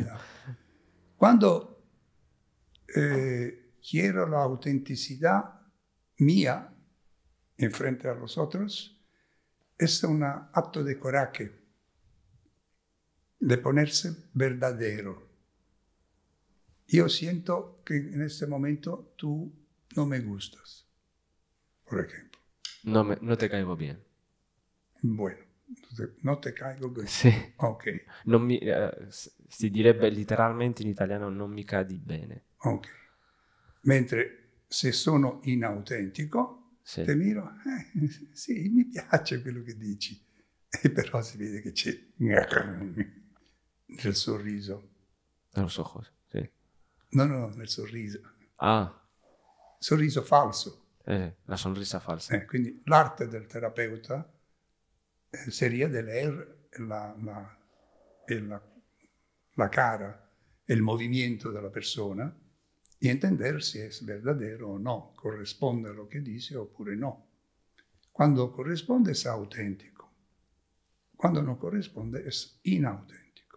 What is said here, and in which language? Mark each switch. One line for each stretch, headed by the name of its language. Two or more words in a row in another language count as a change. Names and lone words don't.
Spanish: Cuando quiero la autenticidad mía en frente a los otros, es un acto de coraje, de ponerse verdadero. Yo siento que en este momento tú no me gustas, por ejemplo. No te caigo bien. Bueno, no te caigo bien.
Italian: Sì. Ok. Si direbbe letteralmente in italiano non mi cadi bene. Ok. Mentre se sono inautentico,
Spanish: te miro,
Italian: sì, mi piace quello che dici, e però si vede che c'è nel sorriso.
Spanish: Los ojos,
Italian: sì. No, nel sorriso. Sorriso falso.
Spanish: La sonrisa falsa.
Italian: Quindi l'arte del terapeuta
Spanish: sería de leer la cara, el movimiento de la persona y entender si es verdadero o no, corresponde a lo que dice
Italian: oppure no.
Spanish: Cuando corresponde es auténtico, cuando no corresponde es inauténtico.